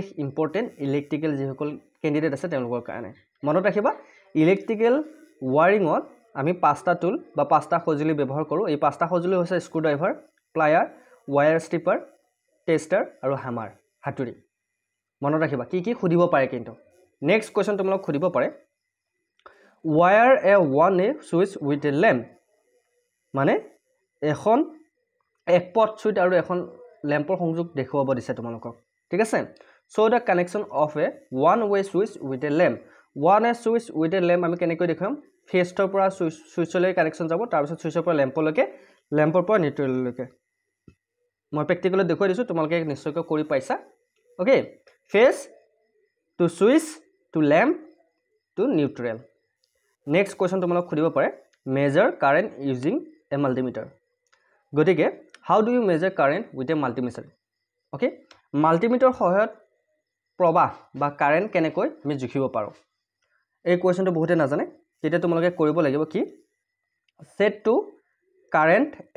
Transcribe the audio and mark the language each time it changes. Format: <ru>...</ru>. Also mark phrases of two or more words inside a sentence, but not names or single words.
<en>important electrical</en> <as>যিসকল কেণ্ডিডেট আছে তেওঁলোকৰ কাৰণে মনত ৰাখিবা</as> <en>electrical wiring</en> <as>আমি পাঁচটা টুল বা পাঁচটা সঁজুলি ব্যৱহাৰ কৰো এই পাঁচটা সঁজুলি হৈছে</as> <en>screw driver plier wire stripper tester</en> <as>আৰু হামাৰ হাতুৰি মনত ৰাখিবা কি খুদিব পাৰে কিন্তু</as> <en>next question</en> <as>তোমালোক খুদিব পাৰে</as> <en>wire a one a switch with a lamp</en> <as>মানে এখন একপট সুইচ আৰু এখন ল্যাম্পৰ সংযোগ দেখুৱাব দিছে তোমালোকক ঠিক আছে</as> <en>so the connection of a one way switch with a lamp one way switch with a lamp</en> <as>আমি কেনেকৈ দেখাম ফেষ্টৰ পৰা সুইচলৈ কানেকচন যাব তাৰ পিছত সুইচৰ পৰা ল্যাম্পলৈকে ল্যাম্পৰ পৰা নিউট্ৰেললৈকে মই প্ৰেক্টিকেলি দেখুৱাই দিছো তোমালোকে নিশ্চয়কৈ কৰি পাইছা ওকে</as> <en>phase to switch to lamp to neutral next question</en> <as>তোমালোক খুদিব পাৰে</as> <en>measure current using a multimeter</en> <as>গতিকে</as> <en>how do you measure current with a multimeter</en> <as>ওকে মাল্টিমিটাৰ সহায়ত প্ৰবাহ বা কাৰেন্ট কেনেকৈ আমি জুখিব পাৰো এই কোৱেশ্চনটো বহুতে নাজানে তেতিয়া তোমালোকে কৰিব লাগিব কি</as> <en>set to current a</en>